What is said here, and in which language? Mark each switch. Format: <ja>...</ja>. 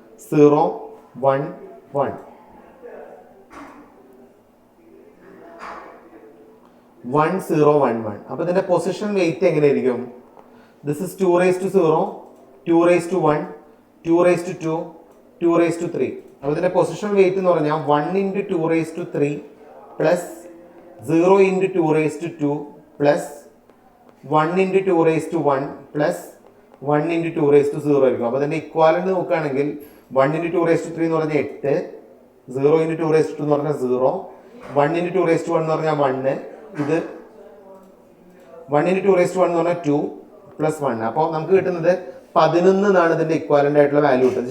<ml>1011 1011. അപ്പോൾ ഇതിന്റെ position wait എങ്ങനെയായിരിക്കും?</ml> <en>This is 2 raised to 0, 2 raised to 1, 2 raised to 2, 2 raised to 3.</en> <ml>അപ്പോൾ ഇതിന്റെ പൊസിഷൻ വെയിറ്റ് എന്ന് പറഞ്ഞാൽ 1 into 2 raised to 3 plus 0 into 2 raised to 2 plus 1 into 2 raised to 1 plus 1 into 2 raised to 0 ആയിരിക്കും. അപ്പോൾ ഇതിന്റെ ഇക്വാലന്റ് നോക്കുകയാണെങ്കിൽ 1 into 2 raised to 3 എന്ന് പറഞ്ഞാൽ 8, 0 into 2 raised to 2 എന്ന് പറഞ്ഞാൽ 0, 1 into 2 raised to 1 എന്ന് പറഞ്ഞാൽ 1, ഇത് 1 into 2 raised to 1 എന്ന് പറഞ്ഞാൽ 2 പ്ലസ് 1. അപ്പോൾ നമുക്ക് കിട്ടുന്നത് 11 എന്നാണ് ഇതിന്റെ ഇക്വാലന്റ് ആയിട്ടുള്ള വാല്യൂ കിട്ടുന്നത്.</ml>